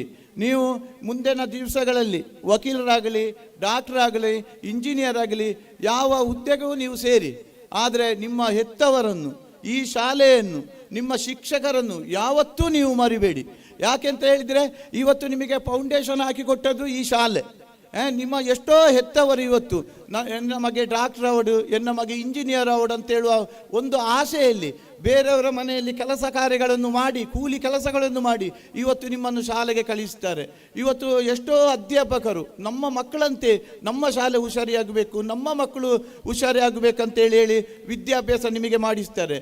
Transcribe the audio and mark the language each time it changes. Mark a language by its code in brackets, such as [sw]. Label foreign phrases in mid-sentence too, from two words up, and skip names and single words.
[kn] ನೀವು ಮುಂದಿನ ದಿವಸಗಳಲ್ಲಿ ವಕೀಲರಾಗಲಿ, ಡಾಕ್ಟರ್ ಆಗಲಿ, ಇಂಜಿನಿಯರ್ ಆಗಲಿ, ಯಾವ ಹುದ್ದೆಗೂ ನೀವು ಸೇರಿ. ಆದರೆ ನಿಮ್ಮ ಹೆತ್ತವರನ್ನು, ಈ ಶಾಲೆಯನ್ನು, ನಿಮ್ಮ ಶಿಕ್ಷಕರನ್ನು ಯಾವತ್ತೂ ನೀವು ಮರಿಬೇಡಿ. ಯಾಕೆಂತ ಹೇಳಿದರೆ ಇವತ್ತು ನಿಮಗೆ ಫೌಂಡೇಶನ್ ಹಾಕಿಕೊಟ್ಟದ್ದು ಈ ಶಾಲೆ. ನಿಮ್ಮ ಎಷ್ಟೋ ಹೆತ್ತವರು ಇವತ್ತು [tcy] ಎನ್ನ ಮಗೆ ಡಾಕ್ಟರ್ ಆವಡು, ಎನ್ನ ಮಗೆ ಇಂಜಿನಿಯರ್ ಆವಡು [kn] ಅಂತ ಹೇಳುವ ಒಂದು ಆಸೆಯಲ್ಲಿ ಬೇರೆಯವರ ಮನೆಯಲ್ಲಿ ಕೆಲಸ ಕಾರ್ಯಗಳನ್ನು ಮಾಡಿ, ಕೂಲಿ ಕೆಲಸಗಳನ್ನು ಮಾಡಿ ಇವತ್ತು ನಿಮ್ಮನ್ನು ಶಾಲೆಗೆ ಕಳಿಸ್ತಾರೆ. ಇವತ್ತು ಎಷ್ಟೋ ಅಧ್ಯಾಪಕರು ನಮ್ಮ ಮಕ್ಕಳಂತೆ ನಮ್ಮ ಶಾಲೆ ಹುಷಾರಿಯಾಗಬೇಕು, ನಮ್ಮ ಮಕ್ಕಳು ಹುಷಾರಿಯಾಗಬೇಕಂತೇಳಿ ಹೇಳಿ ವಿದ್ಯಾಭ್ಯಾಸ ನಿಮಗೆ ಮಾಡಿಸ್ತಾರೆ.